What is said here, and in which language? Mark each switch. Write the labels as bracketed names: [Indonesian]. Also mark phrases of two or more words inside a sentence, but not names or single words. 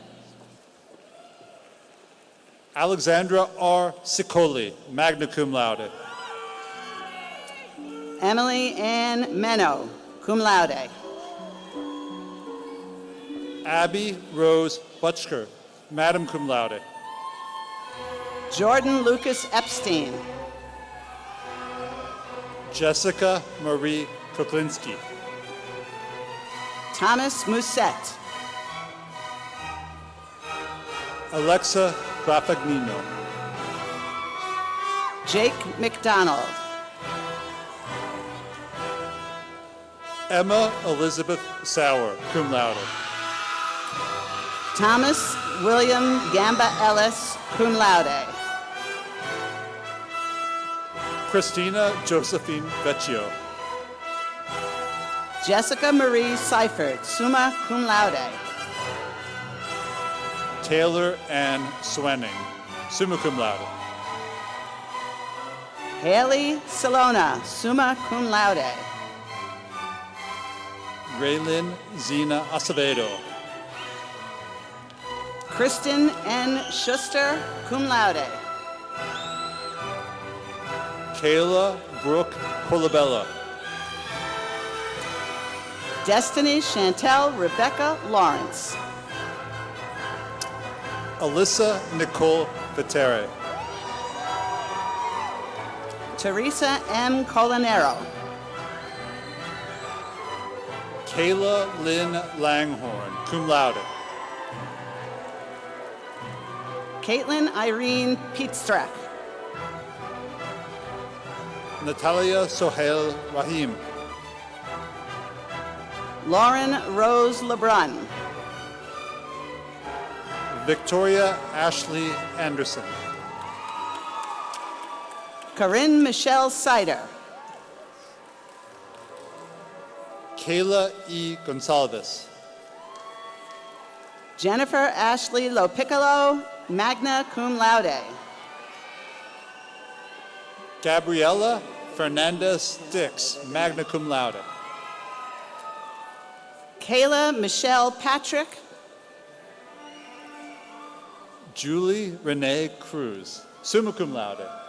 [English] Alexandra R. [Latin] Sicoli, magna cum laude. [English] Emily Ann Meno, [Latin] cum laude. [English] Abby Rose Butchker, [Latin] madam cum laude. [English] Jordan Lucas Epstein. Jessica Marie Kuklinski. Thomas Musette. Alexa Grafagnino. Jake McDonald. Emma Elizabeth Sauer, [Latin] cum laude. [English] Thomas William Gamba Ellis, [Latin] cum laude. [English] Christina Josephine Vecchio. Jessica Marie Seifert, [Latin] summa cum laude. [English] Taylor Ann Swenning, [Latin] summa cum laude. [English] Haley Salona, [Latin] summa cum laude. [English] Raylin Zena Acevedo. Kristen N. [Latin] Schuster, cum laude. [English] Kayla Brooke Colabella. Destiny Chantel Rebecca Lawrence. Alyssa Nicole Vitere. Teresa M. Colanero. Kayla Lynn Langhorn, [Latin] cum laude. [English] Caitlin Irene Pietstrak. Natalia Sohail Rahim. Lauren Rose Lebrun. Victoria Ashley Anderson. Corinne Michelle Sider. Kayla E. Gonsalves. Jennifer Ashley Lopiccolo, [Latin] magna cum laude. [English] Gabriela Fernandez Dix, [Latin] magna cum laude. [English] Kayla Michelle Patrick. Julie Renee Cruz, [Latin] summa cum laude.